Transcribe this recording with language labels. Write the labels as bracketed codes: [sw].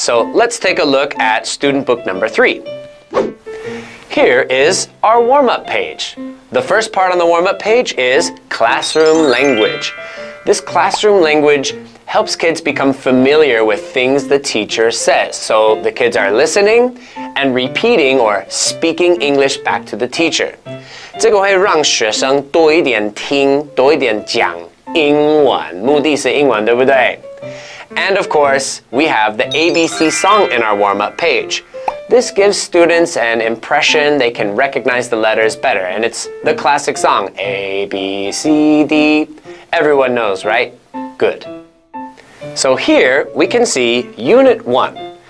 [en] So let's take a look at student book number 3. Here is our warm-up page. The first part on the warm-up page is classroom language. This classroom language helps kids become familiar with things the teacher says. So the kids are listening and repeating or speaking English back to the teacher. [zh] 这个会让学生多一点听，多一点讲英文，目的是英文，对不对？ [en] And of course, we have the ABC song in our warm-up page. This gives students an impression they can recognize the letters better, and it's the classic song, A, B, C, D. Everyone knows, right? Good. So here we can see Unit 1.